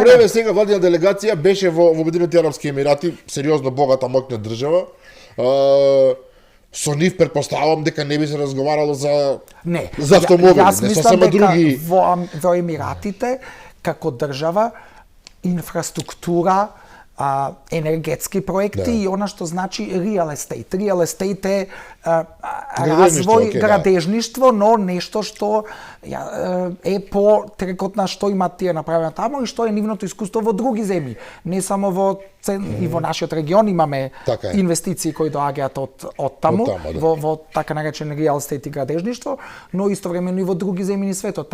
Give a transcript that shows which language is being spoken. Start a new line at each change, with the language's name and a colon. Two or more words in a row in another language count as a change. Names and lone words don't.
Macedonian: Добро, еве сега владина делегација беше во Обединетите арапски емирати, сериозно богата моќна држава. Со нив претпоставам дека не би се разговарало за автомобили, јас не мислам дека други. Во Емиратите како држава инфраструктура, енергетски проекти и она што значи
English: real estate. Real estate
Macedonian: е развој, градежништво, но нешто што е по трекот на што имат тие направено таму и што е нивното искуство во други земји. Не само и во нашиот регион имаме инвестиции кои доаѓаат од таму, во така наречен
English: real estate
Macedonian: и градежништво, но истовремено и во други земји на светот.